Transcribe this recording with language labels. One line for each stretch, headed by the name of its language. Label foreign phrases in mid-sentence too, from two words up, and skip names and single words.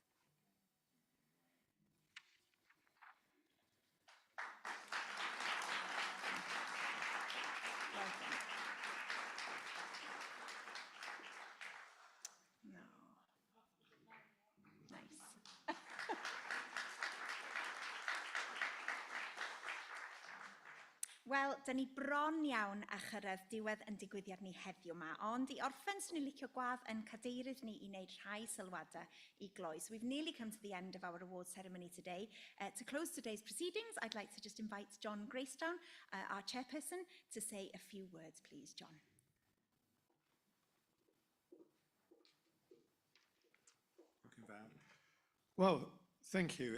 English: Well done. No. Nice.
Welsh: Wel, dyn ni bron iawn a chyrraedd diwedd yn digwyddiad ni heddiw yma, ond i orffen swn i'n licio gwadd yn cadeirydd ni i wneud rhai sylwadau i gloes.
English: We've nearly come to the end of our awards ceremony today. To close today's proceedings, I'd like to just invite John Gracetown, our chairperson, to say a few words, please, John. Well, thank you.